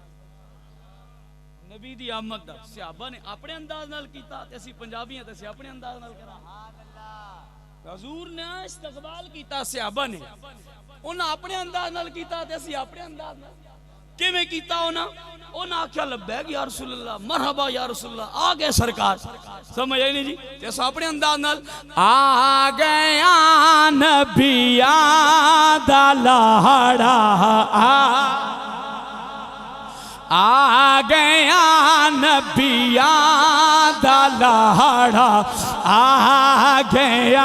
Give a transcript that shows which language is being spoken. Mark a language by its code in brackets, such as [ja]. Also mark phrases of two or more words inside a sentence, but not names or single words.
[pa] نبی دی آمد دا صحابہ نے اپنے انداز نال کیتا تے اسی پنجابی ہیں تے اسی اپنے انداز نال کرا. حضور نے استقبال کیتا صحابہ نے انہاں اپنے انداز نال کیتا تے اسی اپنے انداز نال کویں کیتا. انہاں آکھیا [ar] لبيك يا رسول الله مرحبا يا رسول الله मरहबा या रसूल अल्लाह [pa] آ گئے سرکار. سمجھ آئی نہیں جی تے اس اپنے انداز نال آ گیا نبیاں دا لاڑا آ گیا نبیاں دا لاڑا آ گیا.